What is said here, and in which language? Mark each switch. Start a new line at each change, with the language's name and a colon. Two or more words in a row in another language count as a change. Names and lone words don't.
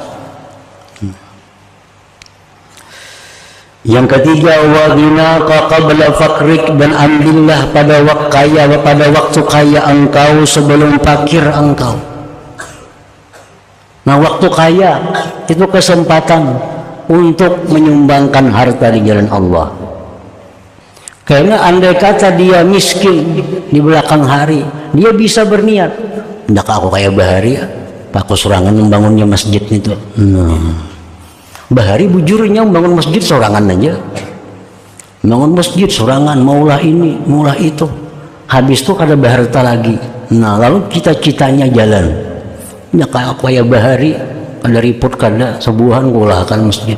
Indonesian: Yang ketiga,
Arabic: وغناك قبل فقرك,
Indonesian: dan ambillah pada waktu kaya engkau sebelum fakir engkau. Nah, waktu kaya itu kesempatan untuk menyumbangkan harta di jalan Allah.
Banjar: Karena andai kata dia miskin di belakang hari, dia bisa berniat, hendak aku kaya bahari, aku serangan membangunnya masjid itu. Bahari bujurnya membangun masjid sorangan aja, bangun masjid sorangan, maulah ini maulah itu, habis itu kada berharta lagi. Nah, lalu cita-citanya jalan, ya kayak bahari ada riput kada sebuahan ngulahkan masjid.